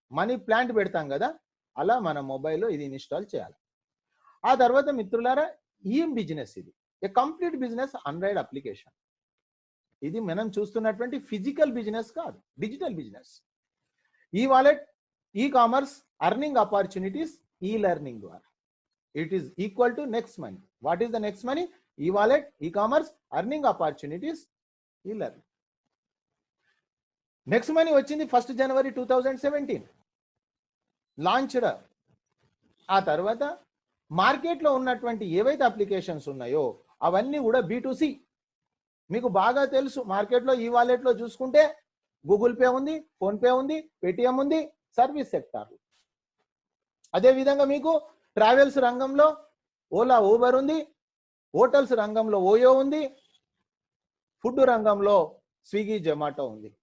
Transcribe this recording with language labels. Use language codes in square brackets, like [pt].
[te] Money plant పెడతాం కదా, అలా మన మొబైల్లో ఇది ఇన్స్టాల్ చేయాలి. ఆ తర్వాత మిత్రులారా, ఈ బిజినెస్ ఇది ఏ కంప్లీట్ బిజినెస్, ఆండ్రాయిడ్ అప్లికేషన్. ఇది మనం చూస్తున్నటువంటి ఫిజికల్ బిజినెస్ కాదు, డిజిటల్ బిజినెస్. ఈ wallet, e commerce, earning opportunities, ఈ లెర్నింగ్ ద్వారా [en] It is equal to next money. What is the next money? E-wallet, e-commerce, earning opportunities, e-learning. [te] Next money వచ్చింది 1st January 2017 launched. ఆ తర్వాత మార్కెట్లో ఉన్నటువంటి ఏవైతే అప్లికేషన్స్ ఉన్నాయో అవన్నీ కూడా B2C. మీకు బాగా తెలుసు, మార్కెట్లో ఈ వాలెట్లో చూసుకుంటే గూగుల్ పే ఉంది, ఫోన్ పే ఉంది, పేటిఎం ఉంది, సర్వీస్ సెక్టార్. అదేవిధంగా మీకు ట్రావెల్స్ రంగంలో ఓలా, ఊబర్ ఉంది, హోటల్స్ రంగంలో ఓయో ఉంది, ఫుడ్ రంగంలో స్విగ్గీ, జొమాటో ఉంది.